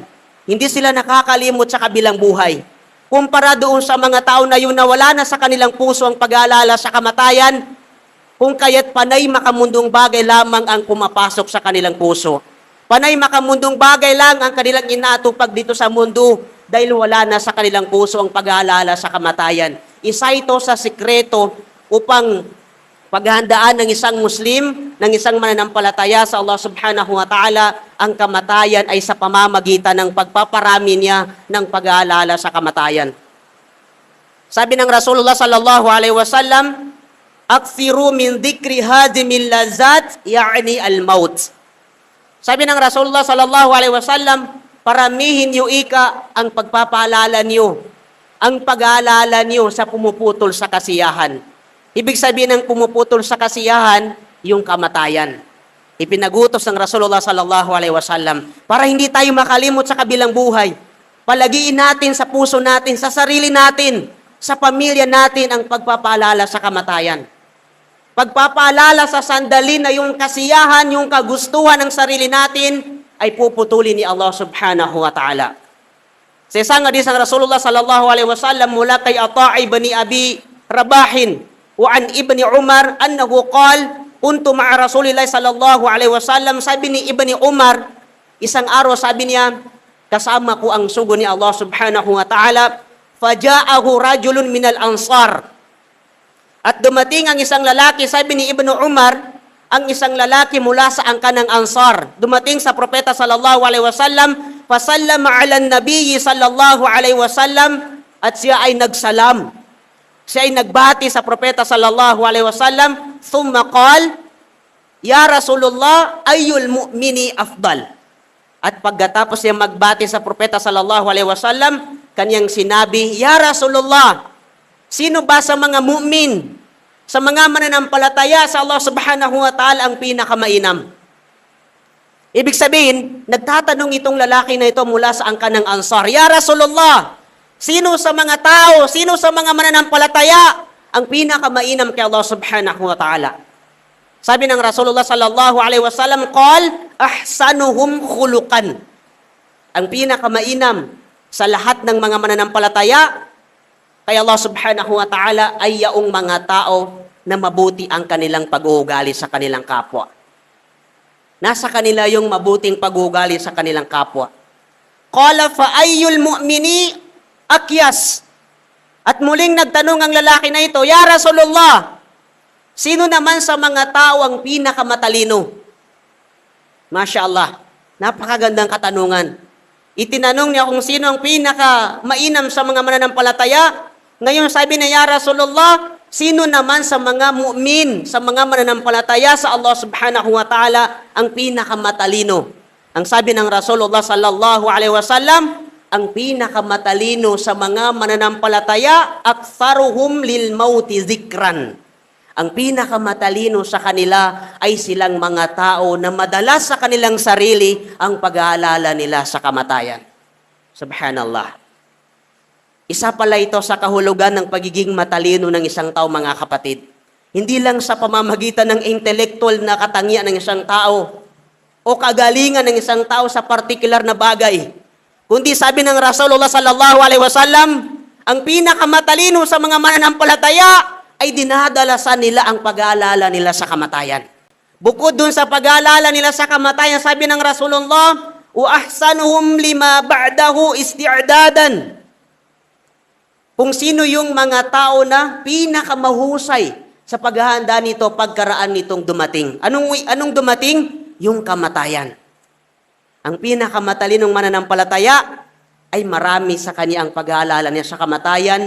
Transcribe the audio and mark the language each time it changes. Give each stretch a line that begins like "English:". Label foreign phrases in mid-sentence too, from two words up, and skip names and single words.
Filipino: Hindi sila nakakalimot sa kabilang buhay. Kumpara doon sa mga tao na yun na wala na sa kanilang puso ang pag-aalala sa kamatayan, kung kaya't panay makamundong bagay lamang ang pumapasok sa kanilang puso. Panay makamundong bagay lang ang kanilang inaatupag dito sa mundo dahil wala na sa kanilang puso ang pag-aalala sa kamatayan. Isa ito sa sikreto upang paghahandaan ng isang Muslim, ng isang mananampalataya sa Allah
Arabic: سبحانه وتعالى,
Filipino: ang kamatayan ay sa pamamagitan ng pagpaparami niya ng pag-aalala sa kamatayan. Sabi ng Rasulullah
Arabic: صلى الله عليه وسلم، أكثروا من ذكر هادم اللذات، يعني الموت."
Filipino: Sabi ng Rasulullah
Arabic: صلى الله عليه وسلم,
Filipino: paramihin niyo ika ang pagpapaalala niyo, ang pag-aalala niyo sa pumuputol sa kasiyahan. Ibig sabihin ng pumuputol sa kasiyahan, yung kamatayan. Ipinagutos ng Rasulullah
Arabic: صلى الله عليه وسلم
Filipino: para hindi tayo makalimot sa kabilang buhay. Palagiin natin sa puso natin, sa sarili natin, sa pamilya natin ang pagpapaalala sa kamatayan. Pagpapaalala sa sandali na yung kasiyahan, yung kagustuhan ng sarili natin ay puputulin ni Allah
Arabic: سبحانه وتعالى.
Filipino: Sa isang hadis ng Rasulullah
Arabic: صلى الله عليه وسلم
Filipino: mula kay Ata'i ibn Abi Rabahin
Arabic: وعن ابن عمر أنه قال كنت مع رسول الله صلى الله عليه وسلم.
Filipino: Sabi ni Ibni Umar, isang araw sabi niya, kasama ko ang sugo ni Allah
Arabic: سبحانه وتعالى, فجاءه رجل من الأنصار.
Filipino: At dumating ang isang lalaki, sabi ni Ibnu Umar, ang isang lalaki mula sa angkan ng Ansar. Dumating sa propeta
Arabic: صلى الله عليه وسلم، فسلم على النبي صلى الله عليه وسلم,
Filipino: at siya ay nagsalam. Siya ay nagbati sa propeta
Arabic: صلى الله عليه وسلم، ثم قال: يا رسول الله، أي المؤمنين أفضل?"
Filipino: At pagkatapos niya magbati sa propeta
Arabic: صلى الله عليه وسلم,
Filipino: kanyang sinabi,
Arabic: "يا رسول الله,
Filipino: sino ba sa mga mu'min, sa mga mananampalataya sa Allah
Arabic: سبحانه وتعالى
Filipino: ang pinakamainam?" Ibig sabihin, nagtatanong itong lalaki na ito mula sa angkan ng Ansar,
Arabic: "يا رسول الله,
Filipino: sino sa mga tao, sino sa mga mananampalataya ang pinakamainam kay Allah
Arabic: سبحانه وتعالى?"
Filipino: Sabi ng Rasulullah
Arabic: صلى الله عليه وسلم، قال أحسنهم خلقا."
Filipino: Ang pinakamainam sa lahat ng mga mananampalataya kay Allah
Arabic: سبحانه وتعالى
Filipino: ay yaong mga tao na mabuti ang kanilang pag-uugali sa kanilang kapwa. Nasa kanila yung mabuting pag-uugali sa kanilang kapwa.
Arabic: قال فأي المؤمنين أكيس.
Filipino: At muling nagtanong ang lalaki na ito,
Arabic: "يا رسول الله,
Filipino: sino naman sa mga tao ang pinakamatalino?"
Arabic: ما شاء الله,
Filipino: napakagandang katanungan. Itinanong niya kung sino ang pinakamainam sa mga mananampalataya. Ngayon sabi niya,
Arabic: "يا رسول الله,
Filipino: sino naman sa mga mu'min, sa mga mananampalataya sa Allah
Arabic: سبحانه وتعالى
Filipino: ang pinakamatalino?" Ang sabi ng Rasulullah
Arabic: صلى الله عليه وسلم,
Filipino: ang pinakamatalino sa mga mananampalataya,
Arabic: أكثرهم للموت ذكرا.
Filipino: Ang pinakamatalino sa kanila ay silang mga tao na madalas sa kanilang sarili ang pag-aalala nila sa kamatayan. Subhanallah. Isa pala ito sa kahulugan ng pagiging matalino ng isang tao, mga kapatid. Hindi lang sa pamamagitan ng intellectual na katangian ng isang tao o kagalingan ng isang tao sa partikular na bagay. Kundi sabi ng Rasulullah
Arabic: صلى الله عليه وسلم,
Filipino: ang pinakamatalino sa mga mananampalataya ay dinadalasan nila ang pag-aalala nila sa kamatayan. Bukod dun sa pag-aalala nila sa kamatayan, sabi ng Rasulullah,
Arabic: وأحسنهم لما بعده استعدادا.
Filipino: Kung sino yung mga tao na pinakamahusay sa paghahanda nito pagkaraan nitong dumating. Anong dumating? Yung kamatayan. Ang pinakamatalinong mananampalataya ay marami sa kanya ang pag-aalala niya sa kamatayan.